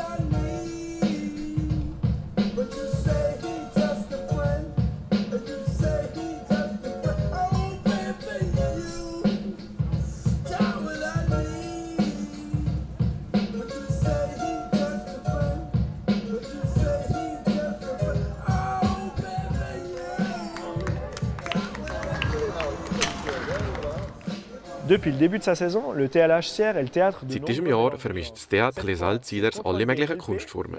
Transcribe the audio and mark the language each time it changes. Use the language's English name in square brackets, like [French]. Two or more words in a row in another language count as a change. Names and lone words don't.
[French] Depuis le début de sa saison, le TLH Sierre est le théâtre de [German] Seit diesem Jahr vermischt das Theater Les Alziders alle möglichen Kunstformen.